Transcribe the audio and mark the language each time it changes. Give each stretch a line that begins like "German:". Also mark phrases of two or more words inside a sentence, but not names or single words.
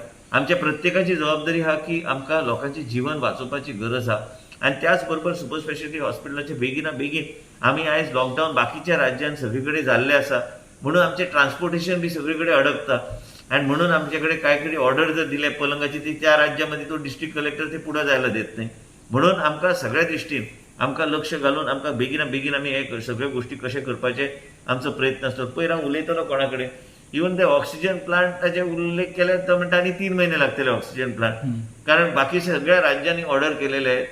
Konkani: आमच्या प्रत्येकाची जबाबदारी आहा की आमकां लोकांचें जीवन वाचोवपाची गरज आहा. आनी त्याच बरोबर
English: super speciality
Konkani: हॉस्पिटलाचे बेगिना बेगीन आमी आयज लॉकडावन बाकीच्या राज्यांत सगळे कडेन जाल्लें आसा म्हणून आमचें ट्रान्सपोर्टेशन बी सगळे कडेन अडकता. आनी म्हणून आमचे कडेन कांय कडेन ऑर्डर जर दिले पलंगाची
Marathi: ती त्या राज्यामध्ये तो डिस्ट्रिक्ट कलेक्टर ते पुढे जायला देत नाही.
Konkani: म्हणून आमकां सगळ्या दृश्टीन आमकां लक्ष घालून आमकां बेगिना बेगीन आमी हे सगळ्यो गोश्टी कशे करपाचे आमचो प्रयत्न आसता. पयर हांव उलयतलो कोणा कडेन इवन ते ऑक्सिजन प्लांटाचे उल्लेख केले तो म्हणटा आनी 3 महिने लागतले
English: oxygen plant,
Marathi: कारण बाकी सगळ्या राज्यांनी ऑर्डर केलेले आहेत.